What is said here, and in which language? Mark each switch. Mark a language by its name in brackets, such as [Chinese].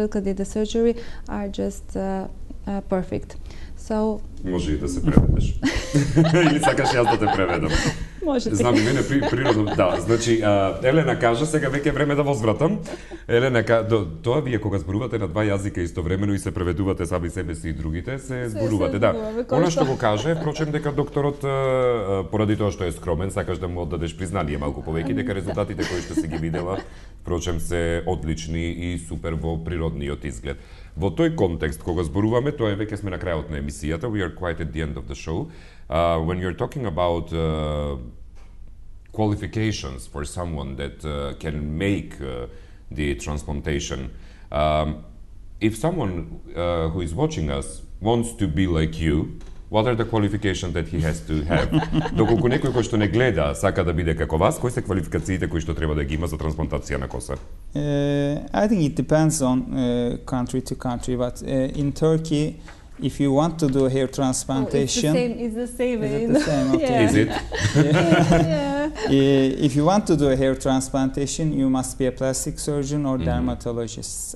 [English] Ilker did the surgery are just perfect. So [Macedonian] може и да се преведеш. Или сакаш јас да те преведам? Можете. Знам, мене природно, да. Значи, Елена кажа, сега веќе е време да возвратам. Елена тоа вие кога зборувате на два јазика истовремено и се преведувате сами себе си и другите, се зборувате, да. Она што го каже, впрочем дека докторот поради тоа што е скромен, сакаш да му оддадеш признание малку повеќе дека резултатите кои што се ги видела, впрочем се одлични и супер во природниот изглед. Во тој контекст, кога зборуваме, тоа е веќе сме на крајот на емисијата, [English] we are quite at the end of the show. When you're talking about qualifications for someone that can make the transplantation, if someone who is watching us wants to be like you, what are the qualifications that he has to have? [Macedonian] Доколку некој кој што не гледа сака да биде како вас, кои се квалификациите кои што треба да ги има за трансплантација на коса? [English] I think it depends on country to country, but in Turkey, if you want to do hair transplantation, it's the same. Is it the same? Okay. Yeah. Is it? Yeah. If you want to do a hair transplantation, you must be a plastic surgeon or dermatologist.